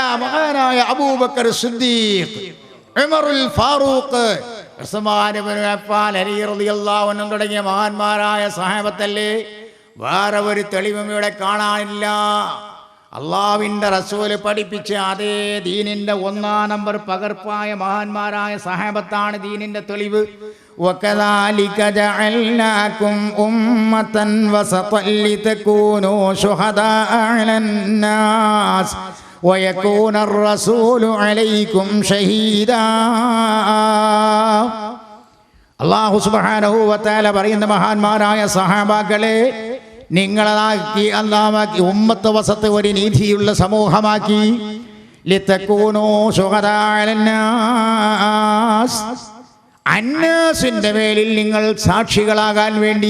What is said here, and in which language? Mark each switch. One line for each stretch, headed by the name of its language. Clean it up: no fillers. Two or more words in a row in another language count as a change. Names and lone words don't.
Malayalam: മഹാനായ അബൂബക്കർ സിദ്ദീഖ്, ഉമറുൽ ഫാറൂഖ്, ഉസ്മാൻ ഇബ്നു അഫ്ഫാൻ, അലി
Arabic: رضي الله عنه
Malayalam: തുടങ്ങിയ മഹാന്മാരായ സഹാബത്തല്ലേ. വേറെ ഒരു തെളിവും ഇവിടെ കാണാനില്ല. അള്ളാഹുവിൻ്റെ റസൂല് പഠിപ്പിച്ച അതേ ദീനിന്റെ 1-ാം നമ്പർ പകർപ്പായ മഹാന്മാരായ സഹാബത്താണ് ദീനിന്റെ തെളിവ്.
Arabic: وَكَذَلِكَ جَعَلْنَاكُمْ أُمَّةً وَسَطًا لِتَكُونُوا شُهَدَاءَ عَلَى النَّاسِ ويكون الرسول عليكم شهيدا. الله سبحانه وتعالى
Malayalam: പറയുന്ന മഹാന്മാരായ സഹാബാക്കളെ, നിങ്ങളാക്കി അല്ലാഹുവാക്കി
Arabic: أمة وسط
Malayalam: ഒരു നീതിയുള്ള സമൂഹമാക്കി.
Arabic: لتكونوا شهداء على الناس,
Malayalam: അന്നാസിന്റെ മേലിൽ നിങ്ങൾ സാക്ഷികളാകാൻ വേണ്ടി.